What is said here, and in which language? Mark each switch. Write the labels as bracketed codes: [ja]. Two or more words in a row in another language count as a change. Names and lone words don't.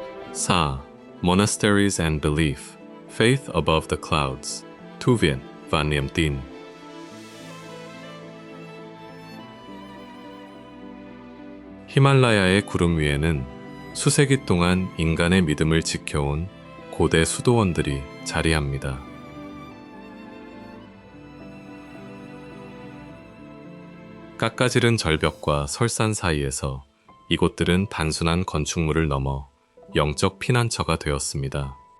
[en] 4. Monasteries and Belief, Faith Above the Clouds, [vi] Tu viện và niềm tin. [ko] 히말라야의 구름 위에는 수세기 동안 인간의 믿음을 지켜온 고대 수도원들이 자리합니다. 깎아지른 절벽과 설산 사이에서 이곳들은 단순한 건축물을 넘어 영적 피난처가 되었습니다.